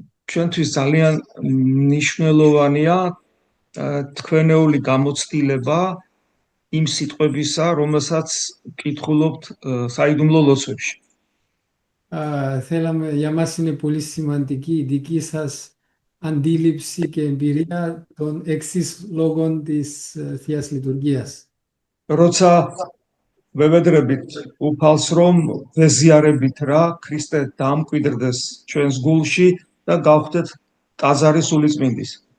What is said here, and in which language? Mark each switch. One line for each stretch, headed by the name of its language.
Georgian: ჩვენთვის ძალიან მნიშვნელოვანია თქვენეული გამოცდილება იმ სიტყვებისა, რომელსაც კითხულობთ საიდუმლო ლოცვებში.
Greek: Θέλαμε, για μας είναι πολύ σημαντική η δική σας αντίληψη και εμπειρία των εξής λόγων της Θείας Λειτουργίας.
Georgian: როცა ვებედრებით უფალს, რომ ვეზიარებით რა ქრისტე დამკვიდრდეს ჩვენს გულში და გავხდეთ ტაძარი სულიწმინდის.